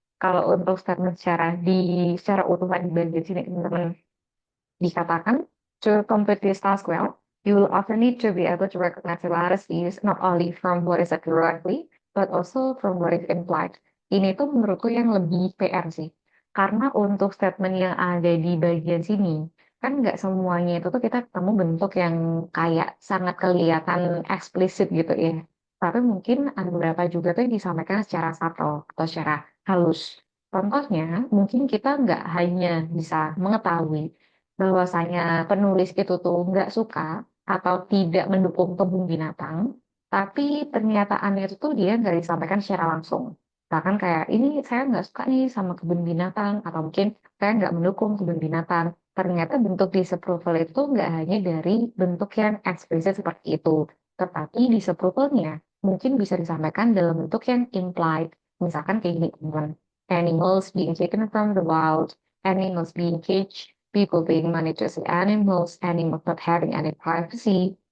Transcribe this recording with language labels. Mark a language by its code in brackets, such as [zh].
[id] Kalau untuk statement secara utuhan di bagian sini teman-teman dikatakan, [en] to complete this task well, you will often need to be able to recognize similarities not only from what is said directly, but also from what is implied. [id] Ini tuh menurutku yang lebih PR sih. Karena untuk statement yang ada di bagian sini, kan nggak semuanya itu tuh kita ketemu bentuk yang kayak sangat kelihatan eksplisit gitu ya. Tapi mungkin ada beberapa juga tuh yang disampaikan secara subtle atau secara halus. Contohnya, mungkin kita nggak hanya bisa mengetahui bahwasanya penulis itu tuh nggak suka atau tidak mendukung kebun binatang, tapi pernyataannya itu tuh dia nggak disampaikan secara langsung. Bahkan kayak ini saya nggak suka nih sama kebun binatang atau mungkin saya nggak mendukung kebun binatang. Ternyata bentuk disapproval itu nggak hanya dari bentuk yang eksplisit seperti itu, tetapi disapprovalnya mungkin bisa disampaikan dalam bentuk yang implied. Misalkan kayak gini, teman. [en] Animals being taken from the wild, animals being caged, people being managed as animals, animals not having any privacy.